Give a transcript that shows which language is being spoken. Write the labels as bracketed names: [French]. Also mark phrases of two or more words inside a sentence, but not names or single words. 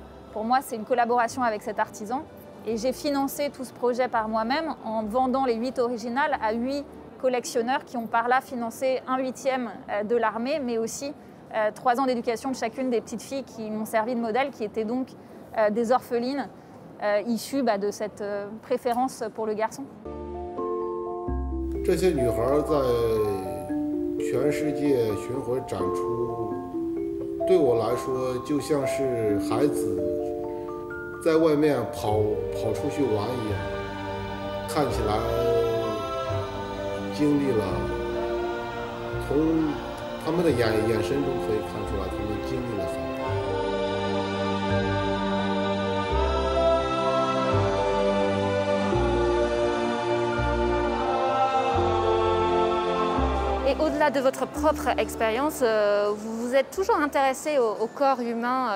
[French] Pour moi, c'est une collaboration avec cet artisan et j'ai financé tout ce projet par moi-même en vendant les 8 originales à 8 collectionneurs qui ont par là financé 1/8 de l'armée, mais aussi 3 ans d'éducation de chacune des petites filles qui m'ont servi de modèle, qui étaient donc des orphelines issues de cette préférence pour le garçon. [Chinese] 这些女孩在全世界巡回展出，对我来说就像是孩子在外面跑出去玩一样，看起来经历了，从他们的眼神中可以看出来，他们经历了很多。 [French] Et au-delà de votre propre expérience, vous vous êtes toujours intéressé au corps humain.